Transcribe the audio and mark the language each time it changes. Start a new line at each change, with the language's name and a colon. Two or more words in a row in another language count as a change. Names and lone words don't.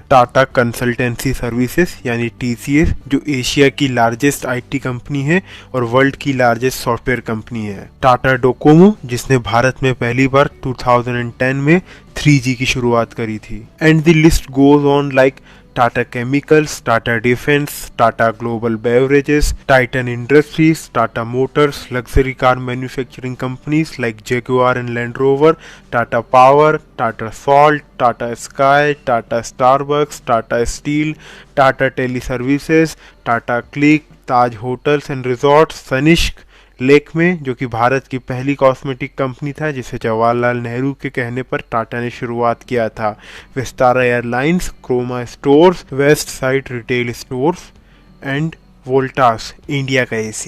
Hindi: टाटा कंसल्टेंसी सर्विसेज यानी TCS, जो एशिया की
English: largest IT company
Hindi: है और वर्ल्ड की
English: largest software company
Hindi: है। टाटा डोकोमो, जिसने भारत में पहली बार 2010 में 3G की शुरुआत करी थी।
English: and the list goes on like Tata Chemicals, Tata Defense, Tata Global Beverages, Titan Industries, Tata Motors, luxury car manufacturing companies like Jaguar and Land Rover, Tata Power, Tata Salt, Tata Sky, Tata Starbucks, Tata Steel, Tata Teleservices, Tata Click, Taj Hotels and Resorts, Tanishq,
Hindi: लेक्मे, जो कि भारत की पहली कॉस्मेटिक कंपनी था, जिसे जवाहरलाल नेहरू के कहने पर टाटा ने शुरुआत किया था। विस्तारा एयरलाइंस, क्रोमा स्टोर्स, वेस्ट साइड रिटेल स्टोर्स एंड वोल्टास, इंडिया का AC।